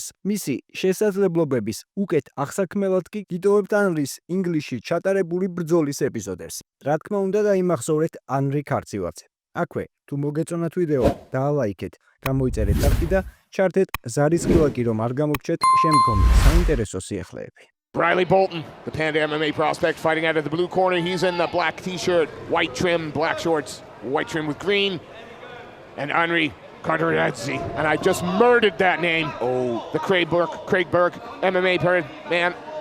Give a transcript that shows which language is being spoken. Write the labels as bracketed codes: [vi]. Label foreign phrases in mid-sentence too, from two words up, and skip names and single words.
[ka] მისი შესაძლებლობების უკეთ აღსაქმელად კი გიტოვებთ ანრის ინგლისში ჩატარებული ბრძოლის ეპიზოდებს. რა თქმა უნდა დაიმახსოვრეთ ანრი ქარცივაძე. აქვე, თუ მოგეწონათ ვიდეო, დაალაიქეთ, გამოიწერეთ ტახტი და ჩართეთ ზარის ღილაკი, რომ არ გამოგჩეთ შემდგომი საინტერესო სიახლეები. [en] Riley Bolton, the Panda MMA prospect, fighting out of the blue corner. He's in the black t-shirt, white trim, black shorts, white trim with green. And Henri Carterazzi. And I just murdered that name. Oh, the Craig Burke MMA man.